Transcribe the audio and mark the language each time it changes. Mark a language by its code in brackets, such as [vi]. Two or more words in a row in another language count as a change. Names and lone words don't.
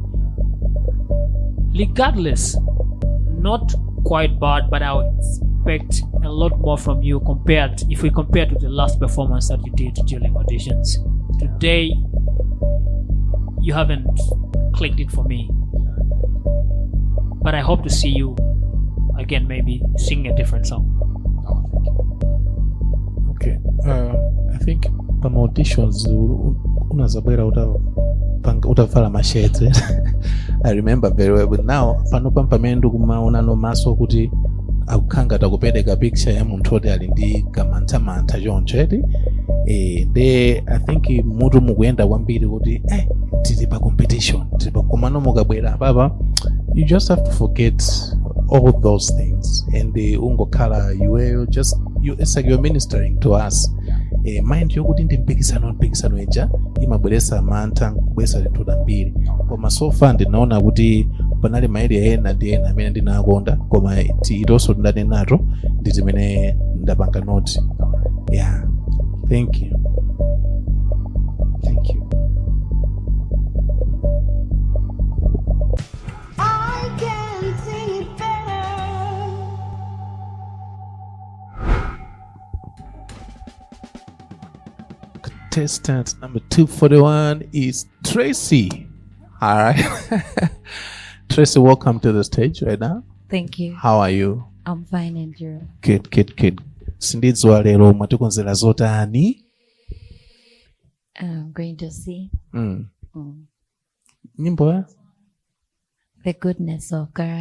[en] Regardless, not quite bad, but I would expect a lot more from you if we compare to the last performance that you did during auditions. Today, you haven't clicked it for me. But I hope to see you again, maybe sing a different song. Oh, thank you. [ny] Okay. [en] I think [ny] pama auditions unazabwera utavala mashete. [en] I remember very well, but now [ny] pano pamene ndikumaona nomaso kuti akukhanga takupereka picture ya munthu oti ali ndi kamantha choncho eti [en] I think [ny] mutu mukuyenda kwambiri kuti tili pa competition komano mukabwera papa, [en] you just have to forget all those things and [ny] ungokhala iweyo [en] it's like you're ministering to us. [ny] Mind yokuti ndi mpikisano ija imabweresa mantha kubwesa zinthu zambiri, koma [en] so far [ny] ndinaona kuti panali maere ena ndi ena amene ndinakonda, koma itonso ndinali nato ndi zimene ndapanga note. [en] Yeah, thank you. Thank you. I can sing it better. Contestant number 241 is Tracy. All right. Tracy, welcome to the stage right now. Thank you. How are you? I'm fine, and you? Good. [ny] Sindidziwa lero mwatikonzera zotani? [en] I'm going to see [ny] Nyimbo ya? [en] the goodness of God.